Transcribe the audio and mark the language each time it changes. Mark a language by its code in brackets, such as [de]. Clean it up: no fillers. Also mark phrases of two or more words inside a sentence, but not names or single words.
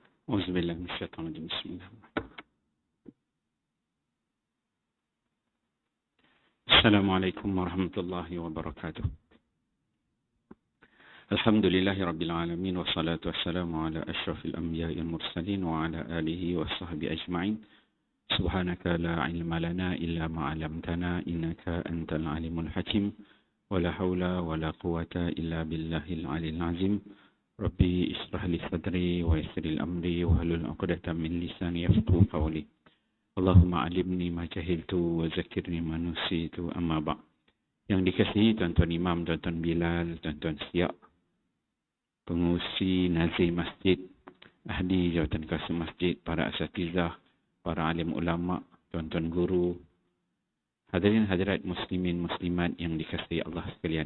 [ar] أعوذ بالله من الشيطان الرجيم. بسم الله الرحمن الرحيم السلام عليكم ورحمة الله وبركاته. الحمد لله رب العالمين والصلاة والسلام على أشرف الأنبياء المرسلين وعلى آله وصحبه أجمعين. سبحانك لا علم لنا إلا ما علمتنا إنك أنت العليم الحكيم. ولا حول ولا قوة إلا بالله العلي العظيم. رب اشرح لي صدري ويسر لي أمري واحلل عقدة من لساني يفقهوا قولي. اللهم علمني ما جهلت وذكرني ما نسيت أما بعد'. [ms] Yang dikasihi tuan-tuan imam, tuan-tuan Bilal, tuan-tuan Siak, pengurusi nazir masjid, ahli jawatan kasih masjid, para asatizah, para alim ulama, tuan-tuan guru, hadirin hadirat muslimin muslimat yang dikasihi Allah sekalian.